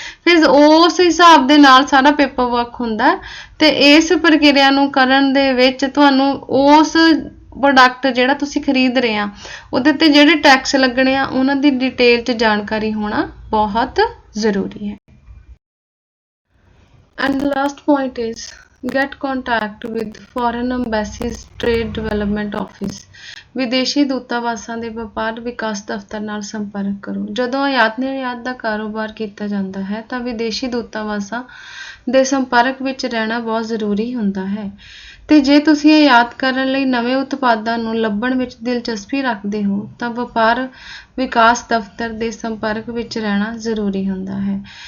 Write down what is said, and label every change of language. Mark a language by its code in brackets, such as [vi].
[pa] ਫਿਰ ਉਸ ਹਿਸਾਬ ਦੇ ਨਾਲ ਸਾਰਾ ਪੇਪਰ ਵਰਕ ਹੁੰਦਾ ਤੇ ਇਸ ਪ੍ਰਕਿਰਿਆ ਨੂੰ ਕਰਨ ਦੇ ਵਿੱਚ ਤੁਹਾਨੂੰ ਉਸ ਪ੍ਰੋਡਕਟ ਜਿਹੜਾ ਤੁਸੀਂ ਖਰੀਦ ਰਹੇ ਆ ਉਹਦੇ ਤੇ ਜਿਹੜੇ ਟੈਕਸ ਲੱਗਣੇ ਆ ਉਹਨਾਂ ਦੀ ਡਿਟੇਲ 'ਚ ਜਾਣਕਾਰੀ ਹੋਣਾ ਬਹੁਤ ਜ਼ਰੂਰੀ ਹੈ। [en] And the last point is get contact with foreign embassies, trade development office। [pa] ਵਿਦੇਸ਼ੀ ਦੂਤਾਵਾਸਾਂ ਦੇ ਵਪਾਰ ਵਿਕਾਸ ਦਫ਼ਤਰ ਨਾਲ ਸੰਪਰਕ ਕਰੋ। ਜਦੋਂ ਆਯਾਤ ਨਿਰਯਾਤ ਦਾ ਕਾਰੋਬਾਰ ਕੀਤਾ ਜਾਂਦਾ ਹੈ ਤਾਂ ਵਿਦੇਸ਼ੀ ਦੂਤਾਵਾਸਾਂ ਦੇ ਸੰਪਰਕ ਵਿੱਚ ਰਹਿਣਾ ਬਹੁਤ ਜ਼ਰੂਰੀ ਹੁੰਦਾ ਹੈ ਤੇ ਜੇ ਤੁਸੀਂ ਆਯਾਤ ਕਰਨ ਲਈ ਨਵੇਂ ਉਤਪਾਦਾਂ ਨੂੰ ਲੱਭਣ ਵਿੱਚ ਦਿਲਚਸਪੀ ਰੱਖਦੇ ਹੋ ਤਾਂ ਵਪਾਰ ਵਿਕਾਸ ਦਫ਼ਤਰ ਦੇ ਸੰਪਰਕ ਵਿੱਚ ਰਹਿਣਾ ਜ਼ਰੂਰੀ ਹੁੰਦਾ ਹੈ।